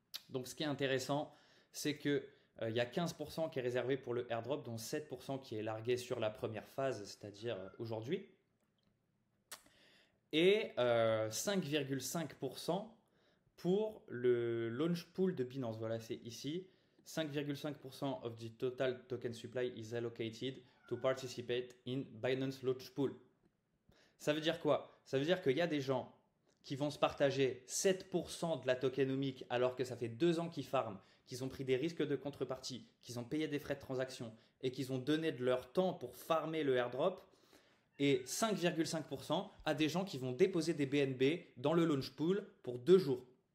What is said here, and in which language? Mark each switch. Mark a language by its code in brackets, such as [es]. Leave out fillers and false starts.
[fr] Donc ce qui est intéressant, c'est que il y a 15% qui est réservé pour le airdrop, dont 7% qui est largué sur la première phase, c'est-à-dire aujourd'hui, et 5,5% pour le launch pool de Binance. Voilà, c'est ici. [en] 5,5% of the total token supply is allocated to participate in Binance Launch Pool. [fr] Ça veut dire quoi? Ça veut dire qu'il y a des gens qui vont se partager 7% de la tokenomique alors que ça fait 2 ans qu'ils farment, qu'ils ont pris des risques de contrepartie, qu'ils ont payé des frais de transaction et qu'ils ont donné de leur temps pour farmer le airdrop, et 5,5% à des gens qui vont déposer des BNB dans le launch pool pour 2 jours.